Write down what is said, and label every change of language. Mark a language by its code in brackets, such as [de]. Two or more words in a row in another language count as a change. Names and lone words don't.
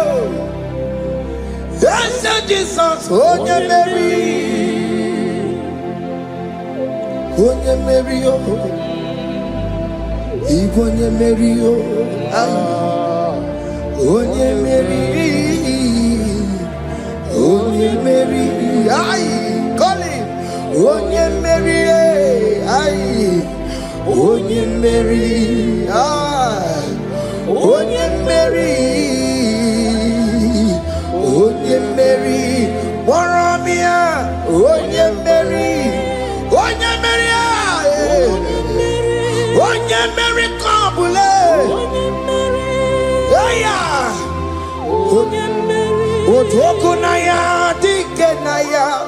[en] Yes, Jesus, oh yeah, Mary. Oh yeah, Mary, oh. Even yeah, Mary, oh. Oh yeah, Mary. Oh yeah, Mary. Aye. [ig] Onye Mary, ay, Onye Mary, ay, Onye Mary, Onye Mary, Waramia, Onye Mary, Onye Mary, ay, Onye Mary, Kabule, aya, Onye Mary, Otokunaya, Dikenaya.